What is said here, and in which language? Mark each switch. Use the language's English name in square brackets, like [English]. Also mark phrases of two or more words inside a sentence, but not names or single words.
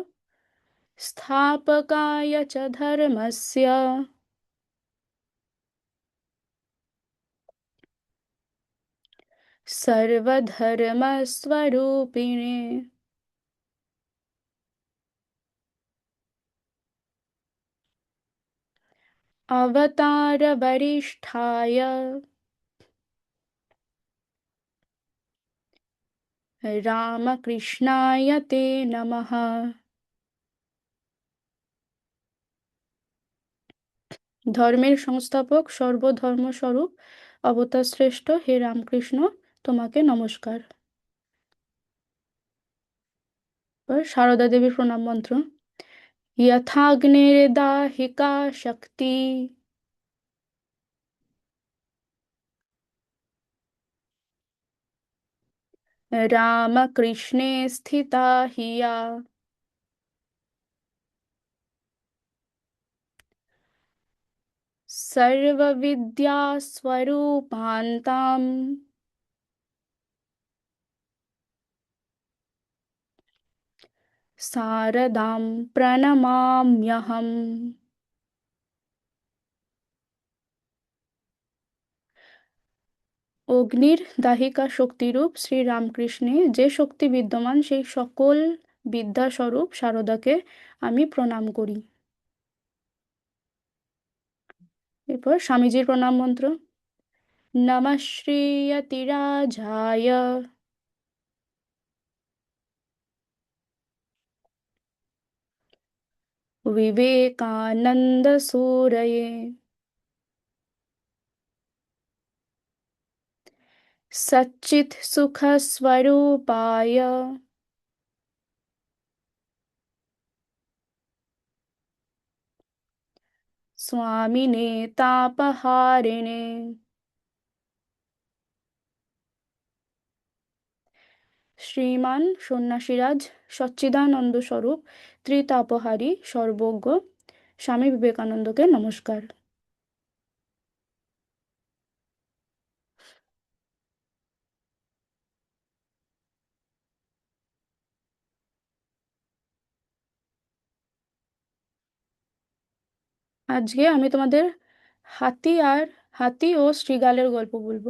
[Sanskrit] স্থাপকায় চ ধর্মস্য সর্বধর্মস্বরূপিণে अवतार वरिष्ठाय रामकृष्णाय ते नमः। [Bangla] ধর্মের সংস্থাপক সর্বধর্মস্বরূপ অবতার শ্রেষ্ঠ হে রামকৃষ্ণ, তোমাকে নমস্কার। এবার সারদা দেবীর প্রণাম মন্ত্র। [Sanskrit] यथाग्निर्दाहिका शक्ति रामकृष्णे स्थिता हिया सर्वविद्यास्वरूपान्ताम् शारदां प्रणमाम्यहम्। [Bangla] অগ্নির দাহিকা শক্তিরূপ শ্রী রামকৃষ্ণে যে শক্তি বিদ্যমান সেই সকল বিদ্যাস্বরূপ শারদাকে আমি প্রণাম করি। এরপর স্বামীজির প্রণাম মন্ত্র। [Sanskrit] নমঃ শ্রীয়তিরাজায় विवेकानंद सूरये सच्चित् सुख स्वरूपाय स्वामिने तापहारिणे [Bangla] শ্রীমান সন্ন্যাসীরাজ সচ্চিদানন্দ স্বরূপ ত্রিতাপহারী সর্বজ্ঞ স্বামী বিবেকানন্দকে নমস্কার। আজকে আমি তোমাদের হাতি আর হাতি ও শ্রীগালের গল্প বলবো।